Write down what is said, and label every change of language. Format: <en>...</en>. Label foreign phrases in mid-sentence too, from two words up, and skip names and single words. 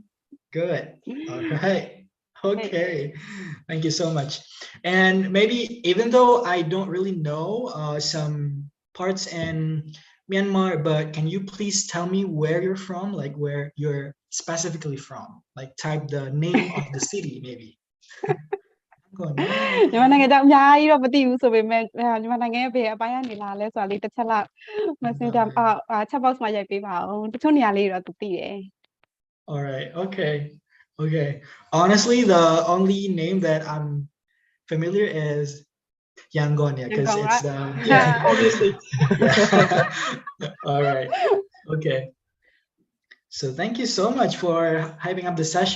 <en>Good. All right. Okay. Thank you so much. And maybe even though I don't really know some parts in Myanmar, but can you please tell me where you're from, like where you're specifically from? Like type the name of the city, maybe.</en> <my>ညီမနိုင်ငံကြောင့်အများကြီးတော့မသိဘူးဆိုပေမဲ့ညီမနိုင်ငံရဲ့ဘယ်အပိုင်းကနေလာလဲဆိုတာလေးတစ်ချက်လောက်</my> <en>Messenger chat box</en> <my>မှာရိုက်ပေးပါဦးတချို့နေရာလေးတွေတော့သူသိတယ်</my> <en>All right. Okay. Honestly, the only name that I'm familiar is Yangon, yeah, because it's obviously. All right. Okay. So thank you so much for hyping up the session.</en>